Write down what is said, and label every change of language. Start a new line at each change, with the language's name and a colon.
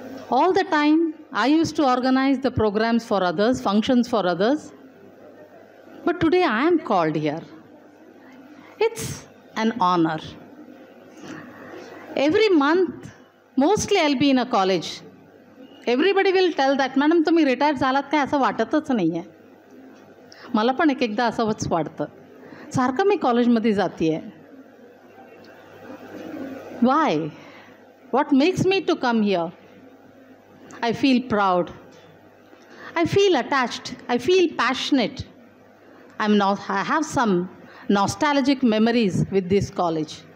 English: All the time, I used to organize the programs for others, functions for others. But today I am called here. It's an honor. Every month, mostly I'll be in a college. Everybody will tell that,
Marathi: madam तुम्ही retire झालात काय असं वाटतच नाही आहे. मला पण एक एकदा असंच वाटतं. सारखं मी कॉलेजमध्ये जाते आहे.
English: Why? What makes me to come here? I feel proud. I feel attached. I feel passionate. I have some nostalgic memories with this college.